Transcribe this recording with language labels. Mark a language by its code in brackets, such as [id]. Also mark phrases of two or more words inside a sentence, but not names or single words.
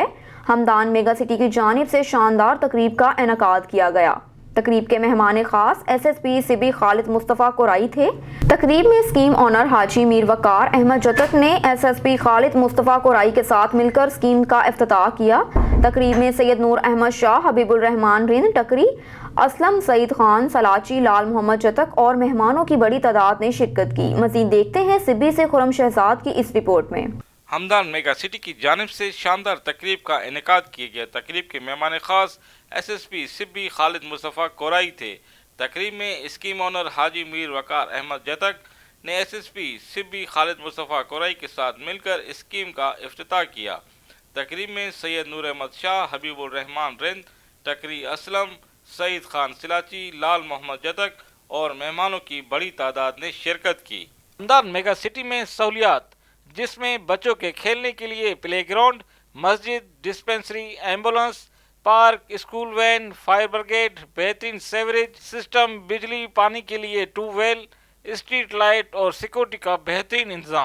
[ur] ہمدان میگا سٹی کی جانب سے شاندار تقریب کا انعقاد کیا گیا. تقریب کے مہمان خاص SSP سبی خالد مصطفیٰ کورائی تھے. تقریب میں [en] scheme owner [ur] حاجی میر وقار احمد جتک نے SSP خالد مصطفیٰ کورائی کے ساتھ مل کر اسکیم کا افتتاح کیا. تقریب میں سید نور احمد شاہ، حبیب الرحمان رند ٹکری، اسلم سعید خان سلاچی، لال محمد جتک اور مہمانوں کی بڑی تعداد نے شرکت کی. مزید دیکھتے ہیں سبی سے خرم شہزاد کی اس رپورٹ میں. ہمدان میگا سٹی کی جانب سے شاندار تقریب کا انعقاد کیا گیا. تقریب کے مہمان خاص SSP سبی خالد مصطفیٰ کورائی تھے. تقریب میں [en] scheme owner [ur] حاجی میر وقار احمد جتک نے SSP سبی خالد مصطفیٰ کورائی کے ساتھ مل کر اسکیم کا افتتاح کیا. تقریب میں سید نور احمد شاہ، حبیب الرحمان رند ٹکری، اسلم سعید خان سلاچی، لال محمد جتک اور مہمانوں کی بڑی تعداد نے شرکت کی. ہمدان میگا سٹی میں سہولیات جس میں بچوں کے کھیلنے کے لیے [en] play ground, [ur] مسجد، ڈسپنسری، ایمبولینس، پارک, [en] school van, fire brigade, [ur] بہترین [en] sewerage system, [ur] بجلی پانی کے لیے ٹیوب ویل, [en] street light [ur] اور سیکیورٹی کا بہترین انتظام.